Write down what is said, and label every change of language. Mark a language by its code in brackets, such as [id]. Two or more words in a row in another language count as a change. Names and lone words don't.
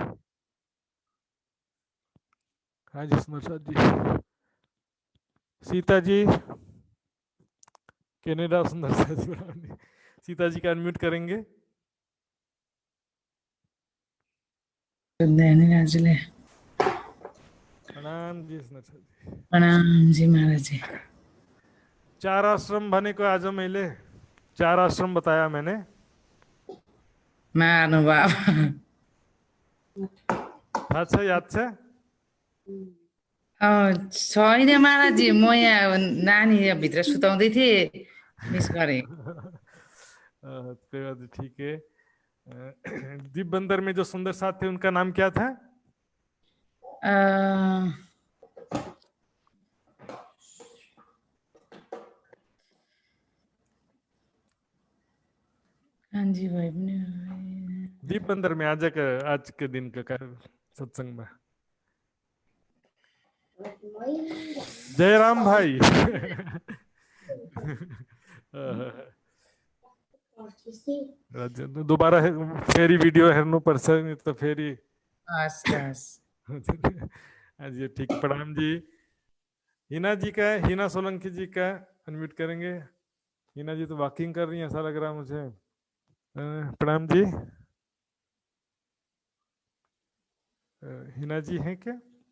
[hi] हाँ जी सुंदर साथ जी, सीता जी कनाडा, सुंदर साथ जी सीता जी का अनम्यूट करेंगे। प्रणाम जी सुंदर साथ जी। प्रणाम जी महाराज जी। [ne] 4 आश्रम भने को आज मैले 4 आश्रम [hi] बताया मैंने। [ne] महानुभाव थाहा छ याद छ? छैन महाराज जी, म यहाँ नानी भित्र सुताउँदै थिएँ, मिस गरेँ। [hi] कोई बात नहीं, ठीक है। दीप बंदर में जो सुंदर साथ थे उनका नाम क्या था? अ, हाँ जी भाई दीप बंदर में आज के दिन का सत्संग में जयराम भाई दोबारा [ne] फेरी वीडियो हेरनु पर्छ नि त फेरि हस् हस् [hi] हाँ जी ठीक। प्रणाम जी। हिना जी का, हिना सोलंकी जी का अनम्यूट करेंगे। हिना जी तो वॉकिंग कर रही हैं ऐसा लग रहा है मुझे। प्रणाम जी। हिना जी हैं क्या?